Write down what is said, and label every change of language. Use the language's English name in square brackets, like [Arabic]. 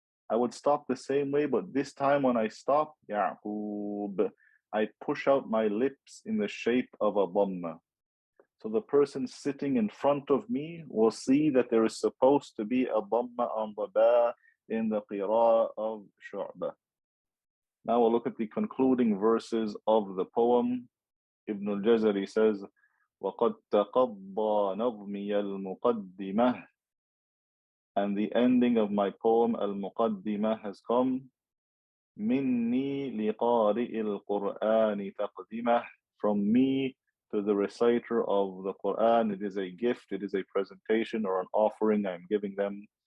[English] I would stop the same way, but this time when I stop, Ya'qub, I push out my lips in the shape of a dhamma. So the person sitting in front of me will see that there is supposed to be a dhamma on the ba in the qira'ah of Shu'ba. Now we'll look at the concluding verses of the poem. Ibn al-Jazari says, [Arabic] وَقَدْ تَقَضَّى نَظْمِيَ الْمُقَدِّمَةِ. [English] And the ending of my poem, Al-Muqaddimah, has come. [Arabic] مِنِّي لِقَارِئِ الْقُرْآنِ تَقْدِمَةِ. [English] From me to the reciter of the Quran, it is a gift, it is a presentation or an offering I'm giving them.